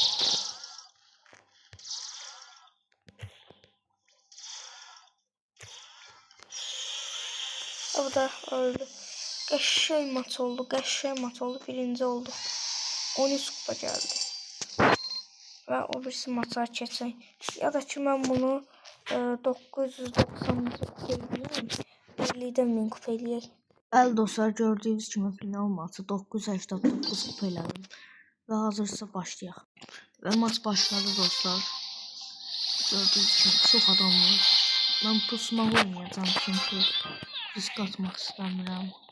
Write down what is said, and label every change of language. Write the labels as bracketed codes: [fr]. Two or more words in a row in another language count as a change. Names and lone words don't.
[az] O da öldü. Qəşəng maç oldu. Birinci oldu. 13 kupa geldi. Ve o birisi maça keçək. Ya da ki mən bunu 990 kupa eləyəm. 50'den 1000 kupa eləyək. Bəli dostlar, gördüyünüz kimi final maçı 989 kupa elədim. Və hazırsa başlayaq. Və maç başladı dostlar. Gördüyünüz kimi çox adam var. Mən pusma oynayacağım çünki risk atmaq istəmirəm.